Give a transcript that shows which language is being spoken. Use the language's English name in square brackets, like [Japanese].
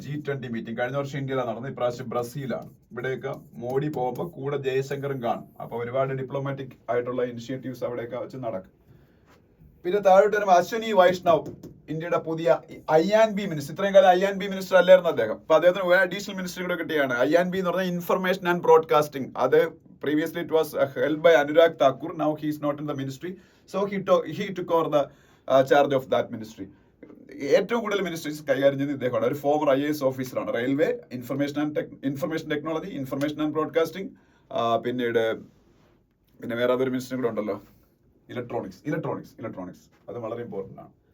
[Malayalam] G20 meeting കഴിഞ്ഞ വർഷം ഇന്ത്യയിലാണ് നടന്നത്. ഇപ്രാവശ്യം ബ്രസീലാണ്. ഇവിടെയൊക്കെ മോഡി പോകുമ്പോൾ കൂടെ ജയശങ്കറും കാണും. അപ്പൊ ഒരുപാട് ഡിപ്ലോമാറ്റിക് ആയിട്ടുള്ള ഇനിഷ്യേറ്റീവ്സ് അവിടെയൊക്കെ വെച്ച് നടക്കും. പിന്നെ താഴോട്ട് വരുമ്പോൾ അശ്വനി വൈഷ്ണവ്, ഇന്ത്യയുടെ പുതിയ IB മിനിസ്റ്റർ. ഇത്രയും കാലം IB മിനിസ്റ്റർ അല്ലായിരുന്നു അദ്ദേഹം. അപ്പൊ അദ്ദേഹത്തിന് ഒരു അഡീഷണൽ മിനിസ്റ്റർ കൂടെ കിട്ടിയാണ്. IB എന്ന് പറഞ്ഞാൽ ഇൻഫർമേഷൻ ആൻഡ് ബ്രോഡ്കാസ്റ്റിംഗ്. അത് [English] Previously it was held by Anurag Thakur. Now he is not in the ministry. So he took over the charge of that ministry. [Malayalam] ഏറ്റവും കൂടുതൽ മിനിസ്ട്രീസ് കൈകാര്യം ചെയ്യുന്ന ഇദ്ദേഹമാണ്. ഒരു ഫോമർ IAS ഓഫീസറാണ്. Railway, information technology, information and broadcasting, പിന്നെ വേറെ അതൊരു മിനിസ്റ്റർ കൂടെ ഉണ്ടല്ലോ, ഇലക്ട്രോണിക്സ് അത് വളരെ ഇമ്പോർട്ടൻ്റ് ആണ്.